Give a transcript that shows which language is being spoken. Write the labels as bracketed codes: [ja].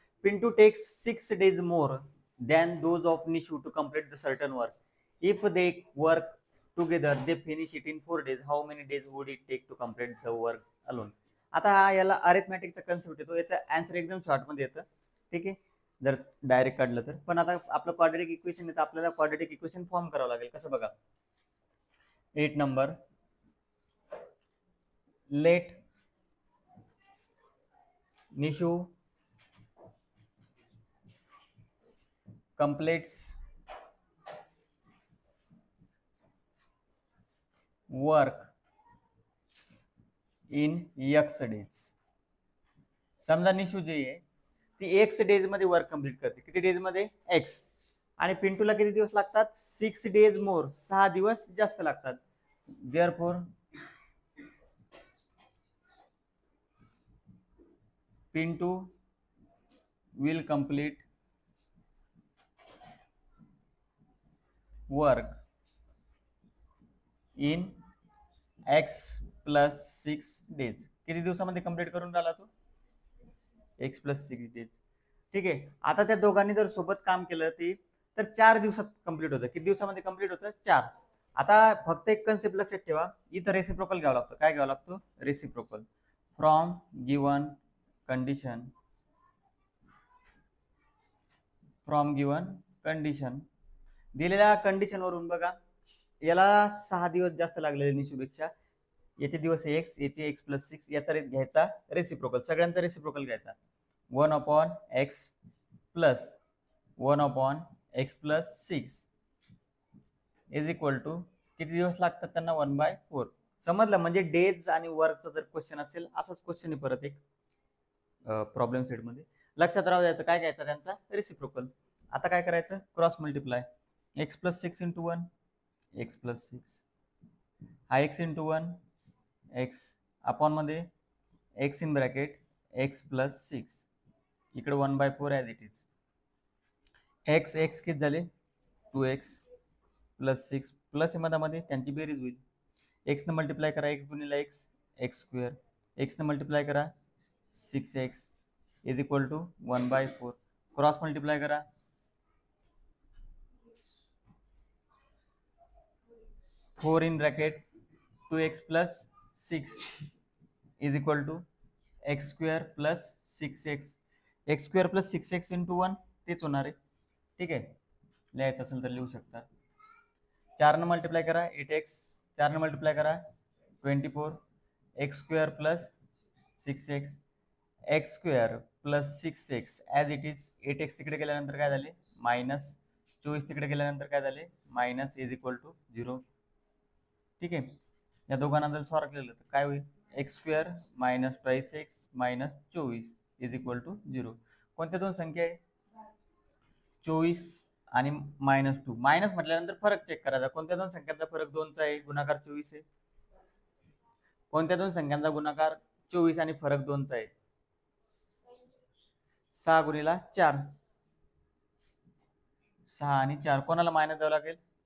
[en] Pinto takes 6 days more than those of Nishu to complete the certain work. If they work together, they finish it in 4 days. How many days would it take to complete the work alone? [mr] आता याला अरिथमॅटिकचा concept येतो, याचा answer एकदम short मध्ये येतं. ठीक आहे, जर डायरेक्ट काढलं तर. पण आता आपलं क्वाड्रेटिक इक्वेशन येतं, आपल्याला क्वाड्रेटिक इक्वेशन फॉर्म करावं लागेल. कसं बघा, 8 number. [en] Let Nishu completes work in x days. [mr] समजा निशू जी आहे ती एक्स डेज मध्ये वर्क कंप्लीट करते. किती डेज मध्ये? एक्स. आणि पिंटूला किती दिवस लागतात? [en] 6 days more, [mr] 6 दिवस जास्त लागतात. [en] Therefore Pintu will complete work in x plus 6 days. [mr] किती दिवसामध्ये कंप्लीट करून राहिला तो? X plus 6 days. ठीक आहे. आता त्या दोघांनी जर सोबत काम केलं ती तर 4 दिवसात कंप्लीट होतं. किती दिवसामध्ये कंप्लीट होतं? 4. आता फक्त एक कन्सेप्ट लक्षात ठेवा, इथं रेसिप्रोकल घ्यावं लागतं. काय घ्यावं लागतं? Reciprocal. [en] From given condition, from given condition. [mr] दिलेल्या कंडिशन वरून बघा, याला 6 दिवस जास्त लागलेले निशूपेक्षा. याचे दिवस एक्स, याचे एक्स प्लस 6, याचा घ्यायचा रेसिप्रोकल. सगळ्यांचा रेसिप्रोकल घ्यायचा. 1/x plus 1/x plus 6 is equal to किती दिवस लागतात त्यांना? 1/4. समजलं? म्हणजे डेज आणि वर्कचा जर क्वेश्चन असेल, असाच क्वेश्चन आहे परत एक प्रॉब्लेम सेट मध्ये. लक्षात राहू द्यायचं काय घ्यायचा? त्यांचा रेसिप्रोकल. आता काय करायचं? Cross multiply. X plus 6 into 1 x plus 6, हा एक्स इंटू 1 एक्स अपॉन मध्ये x in bracket x plus 6, इकडे 1/4 [en] As it is. [mr] X x किती झाले? 2x प्लस 6 प्लस मध्ये त्यांची बेरीज होईल. एक्स न मल्टिप्लाय करा, x गुणिला x, x square. X न मल्टिप्लाय करा 6x is equal to 1/4. Cross multiply करा, 4 in bracket 2x plus 6 is equal to x square plus 6x. X square plus 6x into 1 तेच होणार आहे. ठीक आहे, लिहायचं असेल तर लिहू शकता. 4 न मल्टिप्लाय करा 8x, 4 न मल्टिप्लाय करा 24, x square plus 6x, x square plus 6x [en] As it is. [mr] 8x तिकडे गेल्यानंतर काय झाले? मायनस. 24 तिकडे गेल्यानंतर काय झाले? Minus is equal to 0. ठीक आहे, या दोघांना जर सॉल्व केलं तर काय होईल? [en] X square minus 22x minus 24 is equal to 0. [mr] कोणत्या दोन संख्या आहे? 24 आणि -2. मायनस म्हटल्यानंतर फरक चेक करायचा. कोणत्या दोन संख्यांचा फरक 2चा आहे? गुणाकार 24 आहे. कोणत्या दोन संख्यांचा गुणाकार 24 आणि फरक 2चा आहे? 6 गुणिला 4, 6 आणि 4. कोणाला मायनस द्यावं लागेल?